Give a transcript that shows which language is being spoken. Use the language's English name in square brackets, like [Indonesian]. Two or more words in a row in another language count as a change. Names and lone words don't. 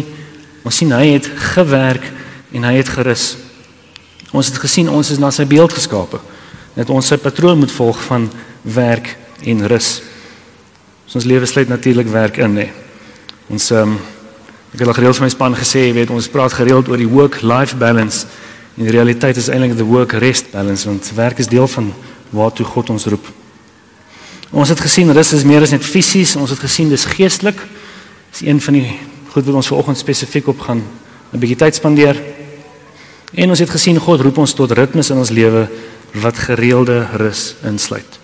[Afrikaans] Ons sien hy het gewerk en hy het gerus. Ons het gesien ons is na sy beeld geskape, dat ons sy patroon moet volg van werk en rus. Ons lewe sluit natuurlik werk in, nee. Ons ek het al gereeld vir my span gesê, weet, ons praat gereeld oor die [English] work-life balance. [Afrikaans] En die realiteit is eintlik die [English] work-rest balance, [Afrikaans] want werk is deel van waartoe God ons roep. Ons het gesien rus is meer as net fisies, ons het gesien dis geestelik. Dis een van die goed wat ons vanoggend spesifiek op gaan 'n bietjie tyd spandeer. En ons het gesien God roep ons tot ritmes in ons lewe wat gereelde rus insluit.